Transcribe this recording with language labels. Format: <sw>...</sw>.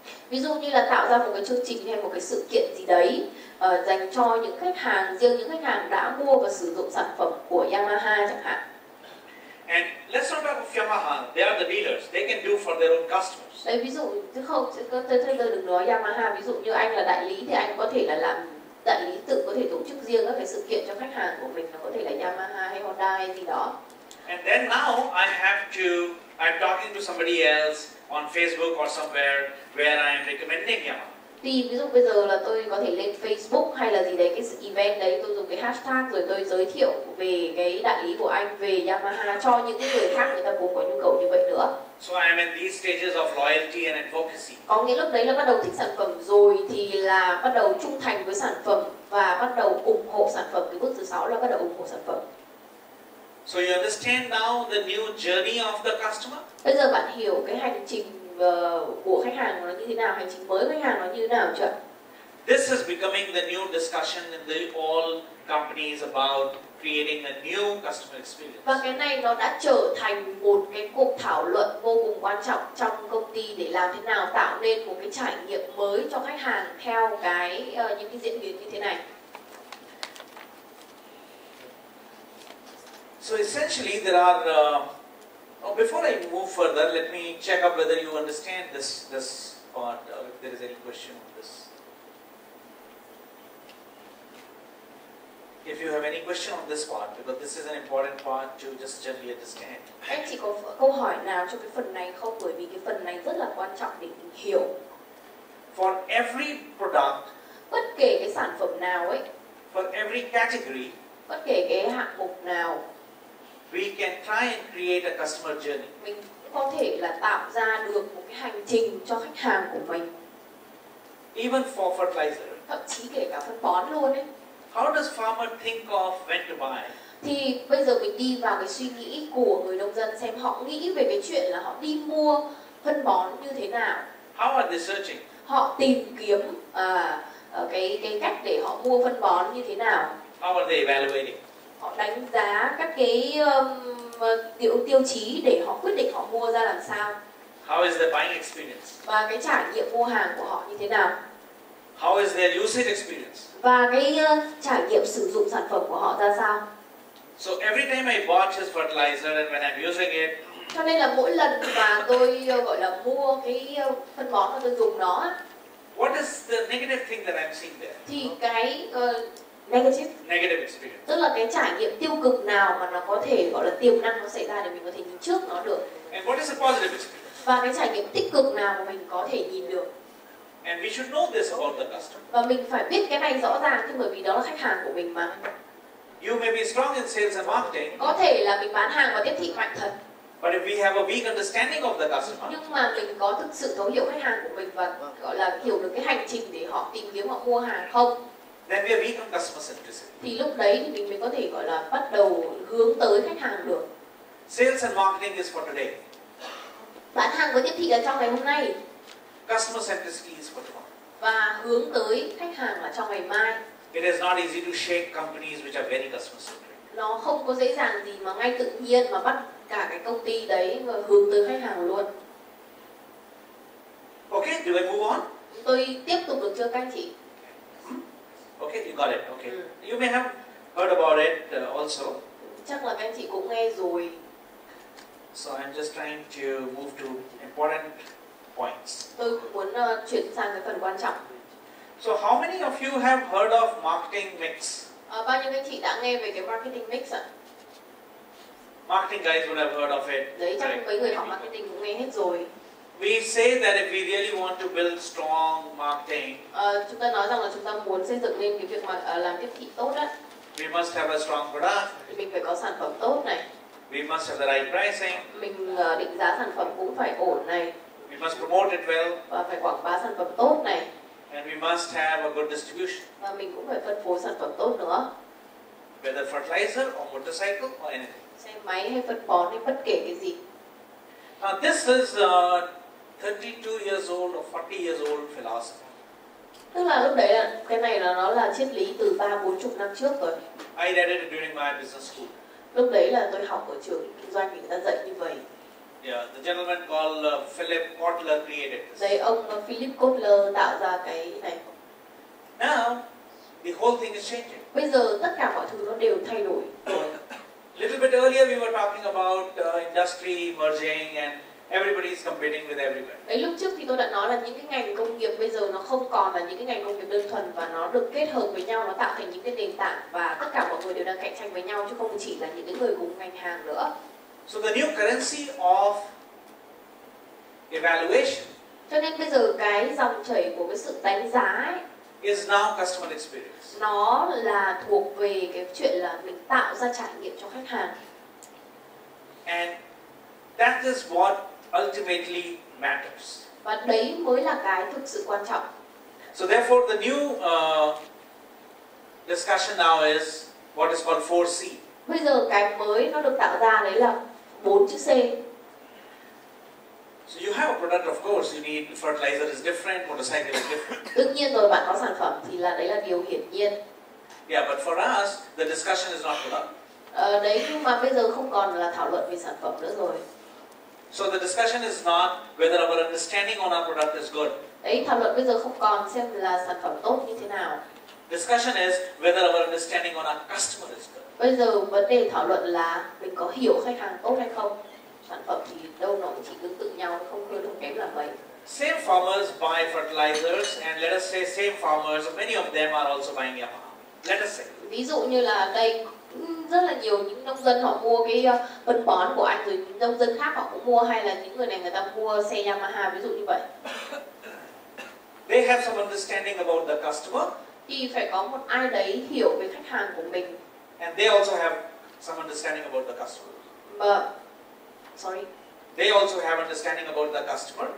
<vi>Ví dụ như là tạo ra một cái chương trình hay một cái sự kiện gì đấy dành cho những khách hàng, riêng những khách hàng đã mua và sử dụng sản phẩm của Yamaha chẳng hạn.</vi> <en>And let's not talk of Yamaha, they are the dealers, they can do for their own customers.</en> <vi>Đấy, ví dụ chứ không, tôi đừng nói Yamaha, ví dụ như anh là đại lý thì anh có thể là làm đại lý tự có thể tổ chức riêng các cái sự kiện cho khách hàng của mình, nó có thể là Yamaha hay Honda hay gì đó.</vi> <en>And then now I'm talking to somebody else on Facebook or somewhere where I am recommending Yamaha.</en> <vi>Thì ví dụ bây giờ là tôi có thể lên Facebook hay là gì đấy, cái event đấy tôi dùng cái hashtag rồi tôi giới thiệu về cái đại lý của anh, về Yamaha cho những cái người khác người ta cũng có nhu cầu như vậy nữa.</vi> <en>So I am in these stages of loyalty and advocacy.</en> <vi>Có nghĩa lúc đấy là bắt đầu thích sản phẩm rồi thì là bắt đầu trung thành với sản phẩm và bắt đầu ủng hộ sản phẩm. Cái bước thứ 6 là bắt đầu ủng hộ sản phẩm.</vi> <en>So you understand now the new journey of the customer?</en> <vi>Bây giờ bạn hiểu cái hành trình của khách hàng nó như thế nào, hành trình mới của khách hàng nó như thế nào chưa?</vi> <en>This is becoming the new discussion in all companies about creating a new customer experience.</en> <vi>Và cái này nó đã trở thành một cái cuộc thảo luận vô cùng quan trọng trong công ty để làm thế nào tạo nên một cái trải nghiệm mới cho khách hàng theo những cái diễn biến như thế này.</vi> <en>So essentially there are before I move further, let me check up whether you understand this part, if there is any question on this. If you have any question on this part, because this is an important part to just generally understand.</en> <vi>Anh chỉ có câu hỏi nào cho cái phần này không? Bởi vì cái phần này rất là quan trọng để mình hiểu.</vi> <en>For every product,</en> <vi>bất kể cái sản phẩm nào ấy,</vi> <en>for every category,</en> <vi>bất kể cái hạng mục nào,</vi> <en>we can try and create a customer journey.</en> <vi>mình có thể là tạo ra được một cái hành trình cho khách hàng của mình.</vi> <en>Even for fertilizer.</en> <vi>Thậm chí kể cả phân bón luôn ấy.</vi> <en>How does farmer think of when to buy?</en> <vi>Thì bây giờ mình đi vào cái suy nghĩ của người nông dân xem họ nghĩ về cái chuyện là họ đi mua phân bón như thế nào.</vi> <en>How are they searching?</en> <vi>Họ tìm kiếm cái cách để họ mua phân bón như thế nào.</vi> <en>How are they evaluating?</en> <vi>Họ đánh giá các cái tiêu chí để họ quyết định họ mua ra làm sao.</vi> <en>How is their buying experience?</en> <vi>Và cái trải nghiệm mua hàng của họ như thế nào.</vi> <en>How is their usage experience?</en> <vi>Và cái trải nghiệm sử dụng sản phẩm của họ ra sao.</vi> <en>So every time I bought his fertilizer and when I'm using it,</en> <vi>cho nên là mỗi lần mà tôi gọi là mua cái phân bón và tôi dùng nó,</vi> <en>what is the negative thing that I'm seeing there?</en> <vi>Thì cái negative</vi> <en>experience.</en> <vi>Tức là cái trải nghiệm tiêu cực nào mà nó có thể gọi là tiềm năng nó xảy ra để mình có thể nhìn trước nó được.</vi> <en>And what is the positive experience?</en> <vi>Và cái trải nghiệm tích cực nào mà mình có thể nhìn được.</vi> <en>And we should know this about the customer.</en> <vi>Và mình phải biết cái này rõ ràng chứ, bởi vì đó là khách hàng của mình mà.</vi> <en>You may be strong in sales and marketing.</en> <vi>Có thể là mình bán hàng và tiếp thị mạnh thật.</vi> <en>But if we have a weak understanding of the customer,</en> <vi>nhưng mà mình có thực sự thấu hiểu khách hàng của mình và gọi là hiểu được cái hành trình để họ tìm kiếm họ mua hàng không,</vi> <en>then we are weak on customer centricity.</en> <vi>Thì lúc đấy thì mình mới có thể gọi là bắt đầu hướng tới khách hàng được.</vi> <en>Sales and marketing is for today.</en> <vi>Bán hàng với tiếp thị là trong ngày hôm nay.</vi> <en>Customer centricity is for tomorrow.</en> <vi>Và hướng tới khách hàng là trong ngày mai.</vi> <en>It is not easy to shake companies which are very customer centric.</en> <vi>Nó không có dễ dàng gì mà ngay tự nhiên mà bắt cả cái công ty đấy và hướng tới khách hàng luôn.</vi> <en>Okay, do I move on?</en> <vi>Tôi tiếp tục được chưa các anh chị?</vi> <en>Okay, you got it. Okay. You may have heard about it also.</en> <vi>Chắc là các anh chị cũng nghe rồi.</vi> <en>So I'm just trying to move to important points.</en> <vi>Tôi cũng muốn chuyển sang cái phần quan trọng.</vi> <en>So how many of you have heard of marketing mix?</en> <vi>Bao nhiêu anh chị đã nghe về cái marketing mix ạ?</vi> <en>Marketing guys would have heard of it.</en> <vi>Đấy, chắc mấy người học marketing cũng nghe hết rồi.</vi> <en>We say that if we really want to build strong marketing,</en> <vi>Chúng ta nói rằng là chúng ta muốn xây dựng lên cái việc mà làm tiếp thị tốt á,</vi> <en>we must have a strong product.</en> <vi>thì mình phải có sản phẩm tốt này,</vi> <en>We must have the right pricing.</en> <vi>mình định giá sản phẩm cũng phải ổn này,</vi> <en>We must promote it well,</en> <vi>và phải quảng bá sản phẩm tốt này,</vi> <en>and we must have a good distribution,</en> <vi>và mình cũng phải phân phối sản phẩm tốt nữa.</vi> <en>whether fertilizer or motorcycle or anything.</en> <vi>Xe máy hay phân bón hay bất kể cái gì.</vi> <en>Now this is 32 years old or 40 years old philosophy.</en> <vi>Tức là lúc đấy là cái này là nó là triết lý từ 30-40 năm trước rồi.</vi> <en>I read it during my business school.</en> <vi>Lúc đấy là tôi học ở trường kinh doanh thì người ta dạy như vậy.</vi> <en>Yeah, the gentleman called Philip Kotler created this.</en> <vi>Đấy, ông Philip Kotler tạo ra cái này.</vi> <en>Now, the whole thing is changing.</en> <vi>Bây giờ tất cả mọi thứ nó đều thay đổi rồi.</vi> <en>Little bit earlier we were talking about industry merging and everybody is competing with everywhere.</en> <vi>Đấy, lúc trước thì tôi đã nói là những cái ngành công nghiệp bây giờ nó không còn là những cái ngành công nghiệp đơn thuần, và nó được kết hợp với nhau, nó tạo thành những cái nền tảng, và tất cả mọi người đều đang cạnh tranh với nhau chứ không chỉ là những cái người cùng ngành hàng nữa.</vi> <en>So the new currency of evaluation</en> <vi>Cho nên bây giờ cái dòng chảy của cái sự đánh giá ấy,</vi> <en>is now customer experience.</en> <vi>nó là thuộc về cái chuyện là mình tạo ra trải nghiệm cho khách hàng.</vi> <en>And that is what ultimately matters.</en> <vi>Và đấy mới là cái thực sự quan trọng.</vi> <en>So therefore the new discussion now is what is called 4C.</en> <vi>Bây giờ cái mới nó được tạo ra đấy là 4 chữ C.</vi> <en>So you have a product, of course, you need fertilizer is different, motorcycle is different.</en> <vi>Đương nhiên rồi, bạn có sản phẩm thì là đấy là điều hiển nhiên.</vi> <en>Yeah, but for us, the discussion is not product.</en> <vi>Đấy, nhưng mà bây giờ không còn là thảo luận về sản phẩm nữa rồi.</vi> <en>So the discussion is not whether our understanding on our product is good.</en> <vi>Đấy, thảo luận bây giờ không còn xem là sản phẩm tốt như thế nào.</vi> <en>Discussion is whether our understanding on our customer is good.</en> <vi>Bây giờ vấn đề thảo luận là mình có hiểu khách hàng tốt hay không. Sản phẩm thì đâu nó cũng chỉ tương tự nhau, không hơn không kém là mấy.</vi> <en>Same farmers buy fertilizers, and let us say same farmers, many of them are also buying Yamaha. Let us say.</en> <vi>Ví dụ như là đây rất là nhiều những nông dân họ mua cái phân bón của anh, rồi nông dân khác họ cũng mua, hay là những người này người ta mua xe Yamaha, ví dụ như vậy.</vi> <en>They have some understanding about the customer,</en> <vi>Thì phải có một ai đấy hiểu về khách hàng của mình.</vi> <en>and they also have some understanding about the customer. Sorry. They also have understanding about the customer.</en>